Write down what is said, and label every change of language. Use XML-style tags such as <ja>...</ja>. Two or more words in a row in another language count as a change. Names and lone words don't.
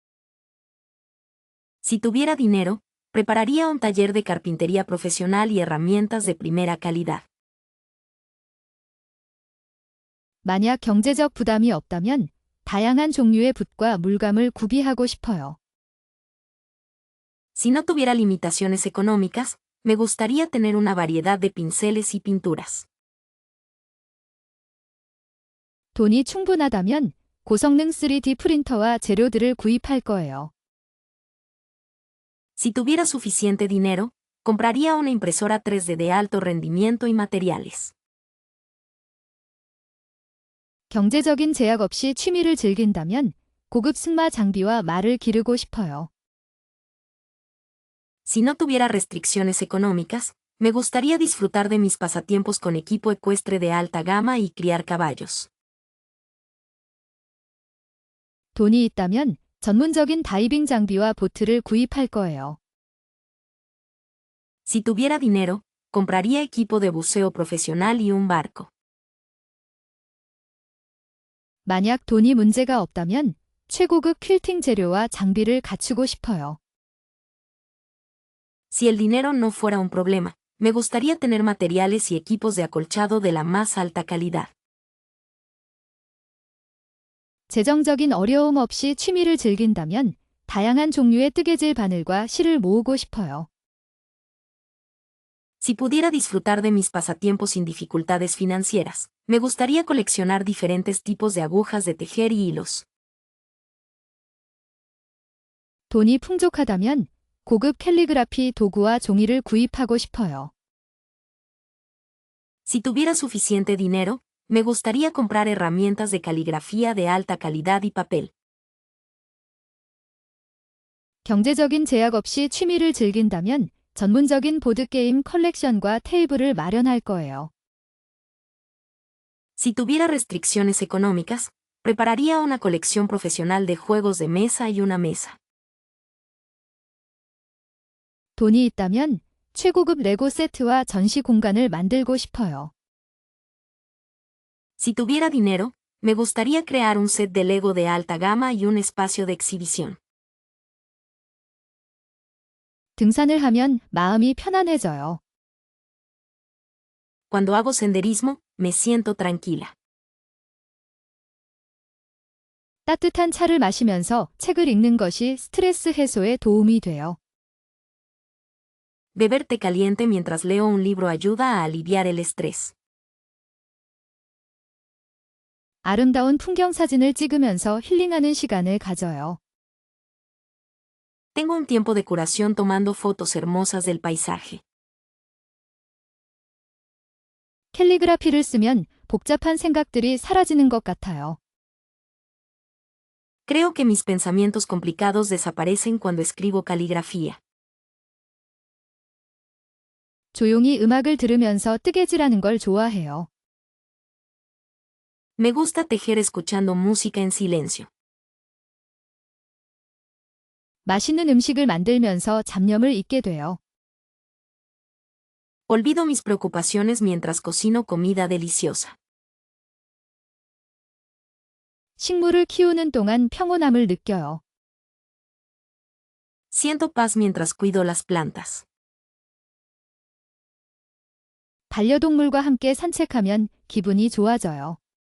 <es>Si tuviera dinero, prepararía un taller de carpintería profesional y herramientas de primera calidad.</es> <ko>만약 경제적 부담이 없다면 다양한 종류의 붓과 물감을 구비하고 싶어요.</ko> <es>Si no tuviera limitaciones económicas, me gustaría tener una variedad de pinceles y pinturas.</es> <ko>돈이 충분하다면 고성능 3D 프린터와 재료들을 구입할 거예요.</ko> <es>Si tuviera suficiente dinero, compraría una impresora 3D de alto rendimiento y materiales.</es> <ko>경제적인 제약 없이 취미를 즐긴다면 고급 승마 장비와 말을 기르고 싶어요.</ko> <es>Si no tuviera restricciones económicas, me gustaría disfrutar de mis pasatiempos con equipo ecuestre de alta gama y criar caballos.</es> <ko>돈이 있다면 전문적인 다이빙 장비와 보트를 구입할 거예요.</ko> <es>Si tuviera dinero, compraría equipo de buceo profesional y un barco.</es> <ko>만약 돈이 문제가 없다면 최고급 퀼팅 재료와 장비를 갖추고 싶어요.</ko> <es>Si el dinero no fuera un problema, me gustaría tener materiales y equipos de acolchado de la más alta calidad.</es> <ko>재정적인 어려움 없이 취미를 즐긴다면 다양한 종류의 뜨개질 바늘과 실을 모으고 싶어요.</ko> <es>Si pudiera disfrutar de mis pasatiempos sin dificultades financieras, me gustaría coleccionar diferentes tipos de agujas de tejer y hilos.</es> <ko>돈이 풍족하다면 고급 캘리그라피 도구와 종이를 구입하고 싶어요.</ko> <es>Si tuviera suficiente dinero, me gustaría comprar herramientas de caligrafía de alta calidad y papel.</es> <ko>경제적인 제약 없이 취미를 즐긴다면 전문적인 보드게임 컬렉션과 테이블을 마련할 거예요.</ko> <es>Si tuviera restricciones económicas, prepararía una colección profesional de juegos de mesa y una mesa.</es> <ko>돈이 있다면 최고급 레고 세트와 전시 공간을 만들고 싶어요.</ko> <es>Si tuviera dinero, me gustaría crear un set de Lego de alta gama y un espacio de exhibición.</es> <ko>등산을 하면 마음이 편안해져요.</ko> <es>Cuando hago senderismo, me siento tranquila.</es> <ko>따뜻한 차를 마시면서 책을 읽는 것이 스트레스 해소에 도움이 돼요.</ko> <es>Beber té caliente mientras leo un libro ayuda a aliviar el estrés.</es> <ko>아름다운 풍경 사진을 찍으면서 힐링하는 시간을 가져요.</ko> <es>Tengo un tiempo de curación tomando fotos hermosas del paisaje.</es> <ko>캘리그라피를 쓰면 복잡한 생각들이 사라지는 것 같아요.</ko> <es>Creo que mis pensamientos complicados desaparecen cuando escribo caligrafía.</es> <ko>조용히 음악을 들으면서 뜨개질하는 걸 좋아해요.</ko> <es>Me gusta tejer escuchando música en silencio.</es> <ko>맛있는 음식을 만들면서 잡념을 잊게 돼요.</ko> <es>Olvido mis preocupaciones mientras cocino comida deliciosa.</es> <ko>식물을 키우는 동안 평온함을 느껴요.</ko> <es>Siento paz mientras cuido las plantas.</es> <ko>반려동물과 함께 산책하면 기분이 좋아져요.</ko>